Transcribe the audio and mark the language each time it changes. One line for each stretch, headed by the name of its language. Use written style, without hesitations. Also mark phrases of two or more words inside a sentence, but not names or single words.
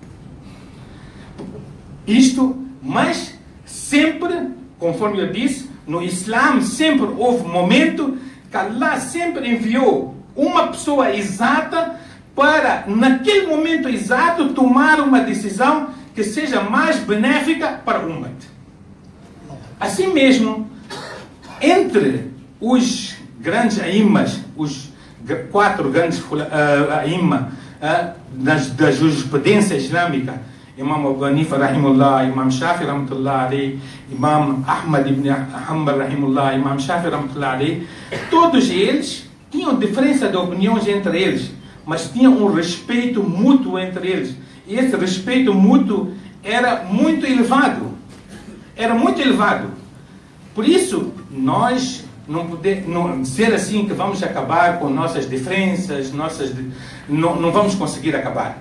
Portuguese: Mas sempre, conforme eu disse, no Islã sempre houve momento que Allah sempre enviou uma pessoa exata para, naquele momento exato, tomar uma decisão que seja mais benéfica para o Ummah. Assim mesmo, entre os grandes aimmas, os 4 grandes aimmas da jurisprudência islâmica, Imam Abu Hanifa rahimullah, Imam Shafi
Arabic: رحمة الله عليه,
Portuguese: Imam Ahmad ibn Hanbal rahimullah, Imam Shafi
Arabic: رحمة الله عليه,
Portuguese: todos eles tinham diferença de opiniões entre eles, mas tinham um respeito mútuo entre eles. E esse respeito mútuo era muito elevado. Era muito elevado. Por isso, nós não podemos dizer assim que vamos acabar com nossas diferenças, não vamos conseguir acabar.